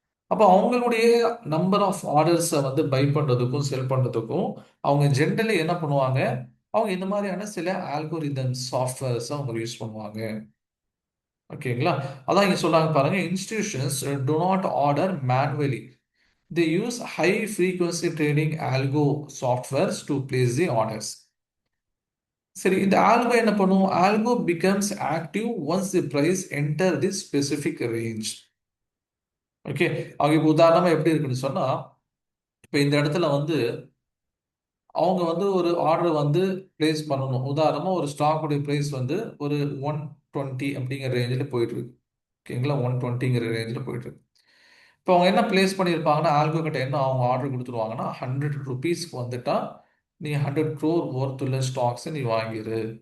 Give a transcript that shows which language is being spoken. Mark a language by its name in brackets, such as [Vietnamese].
[Tamil] அப்போ அவங்களுடைய number of ஆர்டர்ஸை வந்து பை பண்ணுறதுக்கும் செல் பண்ணுறதுக்கும் அவங்க ஜென்ரலி என்ன பண்ணுவாங்க, அவங்க இந்த மாதிரியான சில ஆல்கோரிதம் சாஃப்ட்வேர்ஸ் அவங்க யூஸ் பண்ணுவாங்க. ஓகேங்களா? அதான் இங்க சொல்றாங்க பாருங்க, [English] Institutions do not order manually. They use high frequency trading algo softwares to place the orders. [Tamil] சரி, இந்த ஆல்கோ என்ன பண்ணும், [English] Algo becomes active once the price enter the specific range. [Tamil] Okay, அவங்க இப்போ உதாரணமா எப்படி இருக்குன்னு சொன்னா, இப்போ இந்த இடத்துல வந்து அவங்க வந்து ஒரு ஆர்டர் வந்து பிளேஸ் பண்ணணும். உதாரணமா ஒரு ஸ்டாக்குடைய பிரைஸ் வந்து ஒரு 120 அப்படிங்கிற ரேஞ்சில் போயிட்டு இருக்கு. ஓகேங்களா, 120ங்கிற ரேஞ்சில் போயிட்டு இருக்கு. இப்போ அவங்க என்ன பிளேஸ் பண்ணியிருப்பாங்கன்னா, ஆல்கோ கிட்ட என்ன அவங்க ஆர்டர் கொடுத்துருவாங்கன்னா, 100 ருபீஸ்க்கு வந்துட்டா நீ 100 crore ஒர்த் உள்ள ஸ்டாக்ஸ் நீ வாங்கிரு.